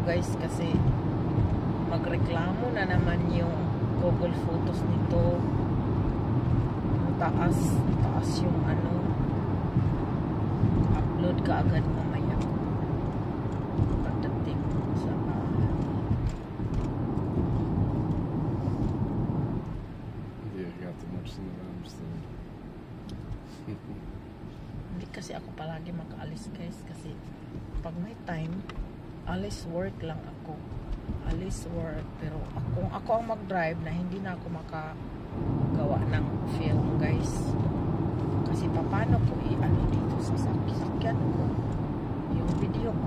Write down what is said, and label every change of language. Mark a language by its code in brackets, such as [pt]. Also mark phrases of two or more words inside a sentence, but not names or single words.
[tl] guys kasi magreklamo na naman yung Google Photos nito. Taas yung upload ka agad mamaya pagdating sa [nl] Hier gaat de mops in de raam staan. [tl] Hindi kasi ako palagi makaalis guys kasi pag may time, alis work lang ako. Alis work. Pero kung ako ang mag-drive na hindi na ako makagawa ng film guys. Kasi paano ko dito sa sasakyan ko yung video ko.